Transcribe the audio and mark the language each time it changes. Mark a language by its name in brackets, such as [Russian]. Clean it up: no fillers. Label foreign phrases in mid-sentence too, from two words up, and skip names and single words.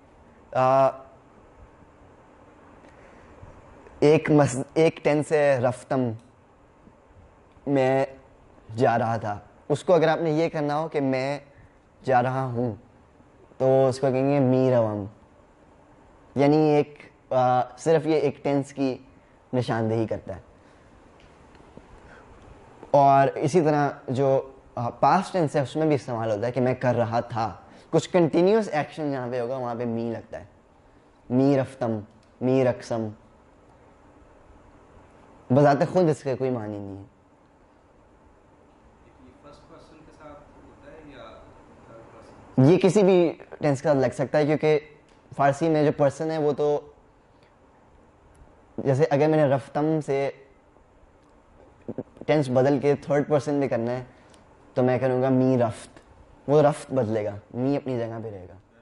[Urdu] ایک ٹینس ہے رفتم، میں جا رہا تھا، اس کو اگر آپ نے یہ کرنا ہو کہ میں جا رہا ہوں تو اس کو کہیں گے [Persian] می روم، [Urdu] یعنی ایک صرف یہ ایک ٹینس کی نشاندہی کرتا ہے۔ اور اسی طرح جو پاسٹ ٹینس ہے اس میں بھی استعمال ہوتا ہے کہ میں کر رہا تھا، کچھ [English] continuous action [Urdu] جہاں پہ ہوگا وہاں پہ می لگتا ہے، [Persian] می رفتم، می رقصم، [Urdu] بذات خود اس کا کوئی معنی نہیں ہے۔ یہ کسی بھی ٹینس کے ساتھ لگ سکتا ہے، کیونکہ فارسی میں جو پرسن ہے وہ تو، جیسے اگر میں نے رفتم سے ٹینس بدل کے [English] third person [Urdu] میں کرنا ہے تو میں کروں گا [Persian] می رفت، [Urdu] وہ رفت بدلے گا، می اپنی جگہ پہ رہے گا۔